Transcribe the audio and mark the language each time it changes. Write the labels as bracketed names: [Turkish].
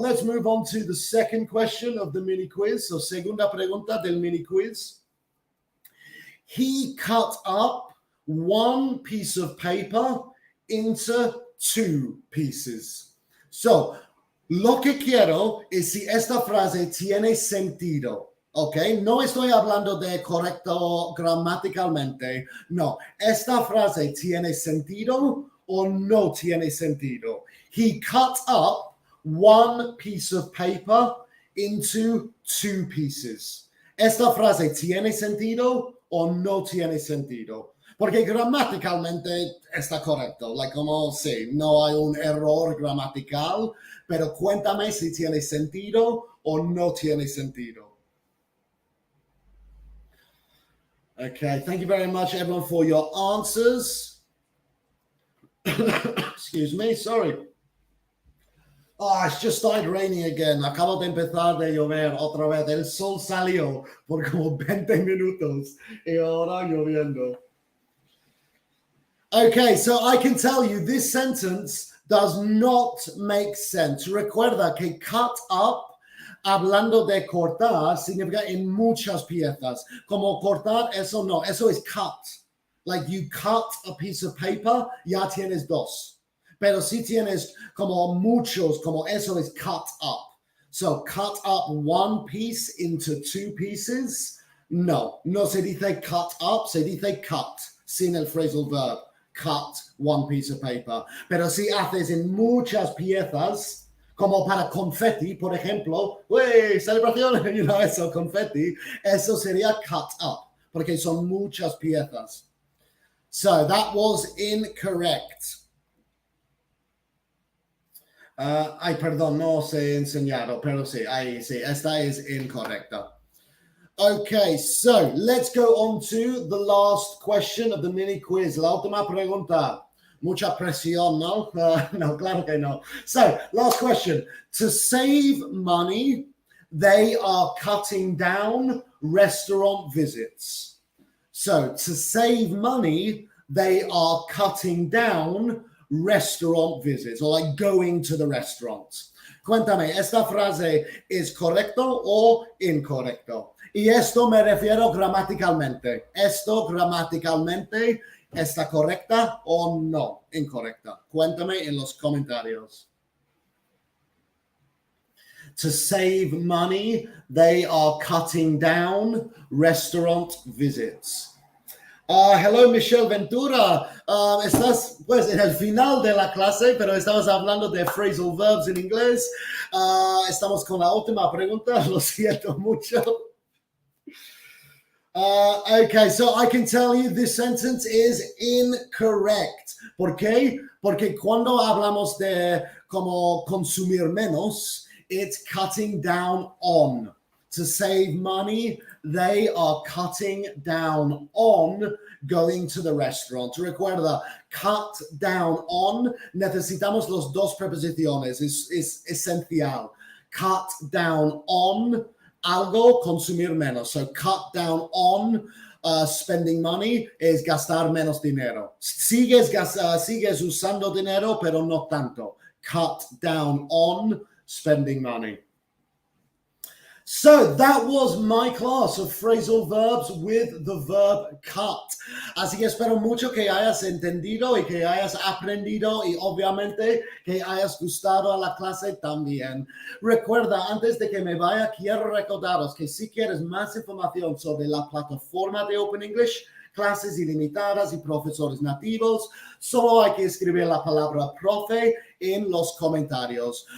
[English] Let's move on to the second question of the mini quiz. So, [Spanish] segunda pregunta del mini quiz. [English] He cut up one piece of paper into 2 pieces. [Spanish] So, lo que quiero es si esta frase tiene sentido. Ok, no estoy hablando de correcto gramaticalmente. No, esta frase tiene sentido o no tiene sentido. He cut up one piece of paper into 2 pieces. Esta frase tiene sentido o no tiene sentido. Porque gramaticalmente está correcto. Como sí, no hay un error gramatical, pero cuéntame si tiene sentido o no tiene sentido. [English] Okay, thank you very much, everyone, for your answers. Excuse me, sorry. It's just started raining again. [Spanish] Acabo de empezar de llover otra vez. El sol salió por como 20 minutos y ahora lloviendo. [English] Okay, so I can tell you this sentence does not make sense. [Spanish] Recuerda que cut up, hablando de cortar, significa en muchas piezas. Como cortar, eso no, eso es cut. [English] like you cut a piece of paper, [Spanish] ya tienes dos. Pero si tienes como muchos, como eso es cut up. [English] So cut up one piece into two pieces. [Spanish] No se dice cut up, se dice cut, sin el phrasal verb. [English] Cut one piece of paper. [Spanish] Pero si haces en muchas piezas, como para confetti, por ejemplo, ¡wey! Celebración, eso, confetti, eso sería cut up, porque son muchas piezas. [English] So that was incorrect. [Spanish] Perdón, no os he enseñado, pero sí, ahí sí, esta es incorrecta. [English] Okay, so let's go on to the last question of the mini quiz. [Spanish] La última pregunta. Mucha presión, ¿no? No, claro que no. [English] So, last question. To save money, they are cutting down restaurant visits. So, to save money, they are cutting down restaurant visits, or like going to the restaurant. [Spanish] Cuéntame, ¿esta frase es correcto o incorrecto? Y esto me refiero gramaticalmente. ¿Esto gramaticalmente está correcta o no incorrecta? Cuéntame en los comentarios. [English] To save money, they are cutting down restaurant visits. Hello, Michelle Ventura. [Spanish] Estás pues en el final de la clase, pero estamos hablando de phrasal verbs en inglés. Estamos con la última pregunta. Lo siento mucho. [English] Okay, so I can tell you this sentence is incorrect. [Spanish] ¿Por qué? Porque cuando hablamos de como consumir menos, [English] it's cutting down on. To save money, they are cutting down on going to the restaurant. [Spanish] Recuerda, cut down on, necesitamos los dos preposiciones, es esencial. Cut down on algo, consumir menos. [English] So cut down on spending money [Spanish] es gastar menos dinero. Sigues usando dinero, pero no tanto. [English] Cut down on spending money. So that was my class of phrasal verbs with the verb cut. [Spanish] Así que espero mucho que hayas entendido y que hayas aprendido y obviamente que hayas gustado a la clase también. Recuerda, antes de que me vaya, quiero recordaros que si quieres más información sobre la plataforma de Open English, clases ilimitadas y profesores nativos, solo hay que escribir la palabra profe en los comentarios.